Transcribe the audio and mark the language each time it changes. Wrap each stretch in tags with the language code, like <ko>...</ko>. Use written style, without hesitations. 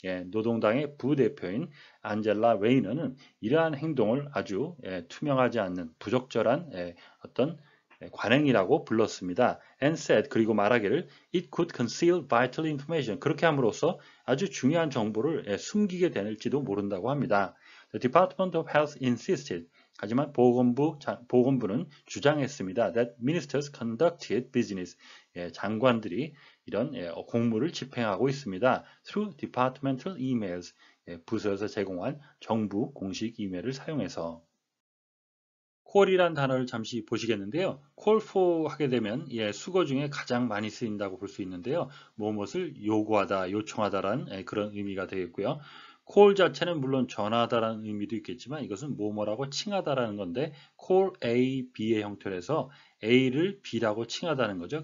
<ko>노동당의 부대표인 안젤라 레이너는 이러한 행동을 아주 투명하지 않는 부적절한 어떤 관행이라고 불렀습니다.</ko> <en>And said,</en> <ko>그리고 말하기를</ko> <en>it could conceal vital information.</en> <ko>그렇게 함으로써 아주 중요한 정보를 숨기게 될지도 모른다고 합니다.</ko> <en>The Department of Health insisted.</en> <ko>하지만 보건부는 주장했습니다.</ko> <en>That ministers conducted business.</en> <ko>장관들이 이런 공무를 집행하고 있습니다.</ko> <en>Through departmental emails.</en> <ko>부서에서 제공한 정부 공식 이메일을 사용해서. call이란 단어를 잠시 보시겠는데요. call for 하게 되면 수거 중에 가장 많이 쓰인다고 볼 수 있는데요. 무엇을 요구하다, 요청하다라는 그런 의미가 되겠고요. call 자체는 물론 전화하다라는 의미도 있겠지만 이것은 뭐뭐라고 칭하다라는 건데 call A, B의 형태로 해서 A를 B라고 칭하다는 거죠.</ko>